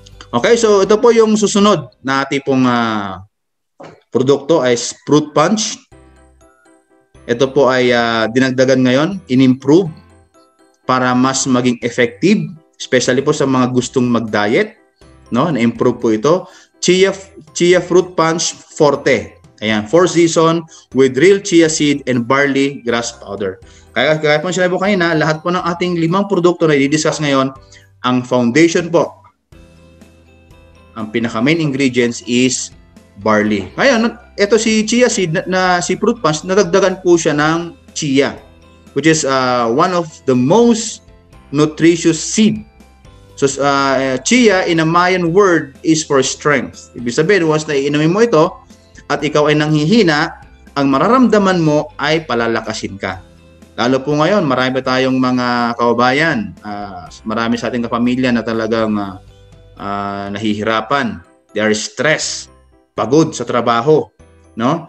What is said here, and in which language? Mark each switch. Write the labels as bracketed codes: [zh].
[tl] Okay, so ito po yung susunod na ating pong produkto ay fruit punch. Ito po ay dinagdagan ngayon, in-improve para mas maging effective, especially po sa mga gustong mag-diet, no? Na-improve po ito. Chia Fruit Punch Forte. [en] Ayan, 4 season with real chia seed and barley grass powder. [tl] Kaya po sinabi po kanina, lahat po ng ating 5 produkto na i-discuss ngayon, ang foundation po, ang pinaka-main ingredients is barley. Ngayon, ito si chia seed na si Fruit Punch, nadagdagan po siya ng chia, [en] which is one of the most nutritious seed. So, chia in a Mayan word is for strength. [tl] Ibig sabihin, once na iinumin mo ito at ikaw ay nanghihina, ang mararamdaman mo ay palalakasin ka. Lalo po ngayon, marami tayong mga kababayan, marami sa ating kapamilya na talagang nahihirapan. [en] They are stressed, [tl] pagod sa trabaho, no?